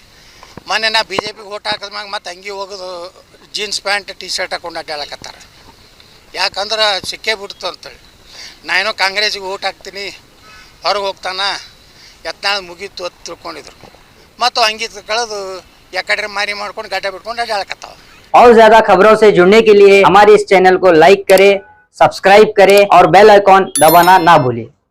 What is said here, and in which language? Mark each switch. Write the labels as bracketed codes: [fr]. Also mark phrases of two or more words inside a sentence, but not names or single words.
[kn] ಮೊನ್ನೆ ನಾ ಬಿ ಜೆ ಪಿಗೆ ಓಟ್ ಹಾಕಿದ್ಮ್ಯಾಗ ಮತ್ತು ಅಂಗಿ ಹೋಗೋದು [en] jeans pant T shirt [kn] ಹಾಕೊಂಡು ಅಡ್ಡಾಡಕತ್ತಾರ. ಯಾಕಂದ್ರೆ ಸಿಕ್ಕೇ ಬಿಡ್ತು ಅಂತೇಳಿ. ನಾನೇನೋ ಕಾಂಗ್ರೆಸ್ಸಿಗೆ ಓಟ್ ಹಾಕ್ತೀನಿ, ಹೊರಗೆ ಹೋಗ್ತಾನ ಯತ್ನಾಳ್ ಮುಗೀತು ಅಂತ ತಿಳ್ಕೊಂಡಿದ್ರು. ಮತ್ತು ಅಂಗಿ ಕಳೆದು ಯಾಕಡ್ರೆ ಮಾರಿ ಮಾಡ್ಕೊಂಡು ಗಡ್ಡೆ ಬಿಟ್ಕೊಂಡು ಅಡ್ಡಾಡಕತ್ತಾವ. [hi] और ज्यादा खबरों से जुड़ने के लिए हमारे इस चैनल को लाइक करें, सब्सक्राइब करें और [en] bell icon [hi] दबाना ना भूलें।